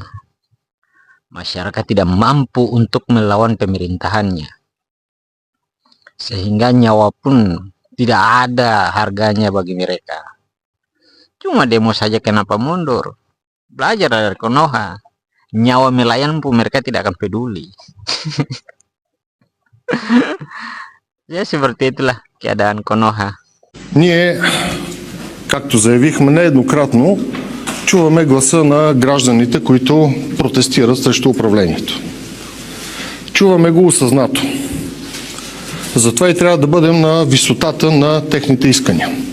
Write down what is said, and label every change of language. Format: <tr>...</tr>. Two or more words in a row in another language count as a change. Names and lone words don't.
<id>Masyarakat tidak mampu untuk melawan pemerintahannya, sehingga nyawa pun tidak ada harganya bagi mereka. Cuma demo saja kenapa mundur? Belajar dari Konoha. Nyawa melayang pun mereka tidak akan peduli. Ya seperti itulah keadaan Konoha.</id> <bg>Ние, както заявихме нееднократно, чуваме гласа на гражданите, които протестират срещу управлението. Чуваме го осъзнато. Затова и трябва да бъдем на висотата на техните искания.</bg>